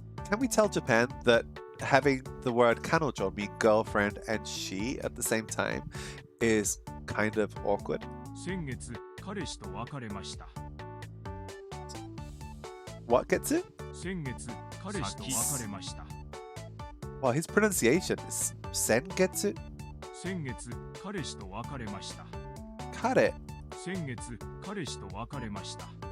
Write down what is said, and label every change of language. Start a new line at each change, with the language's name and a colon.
English: Can we tell Japan that having the word 彼女 mean girlfriend and she at the same time is kind of awkward?
Japanese: 先月彼氏と別れました。
English: What gets it?
Japanese: 先月彼氏と別れました。
English: Well, his pronunciation is sen gets it?
Japanese: 先月彼氏と別れました。 Kare. 先月彼氏と別れました。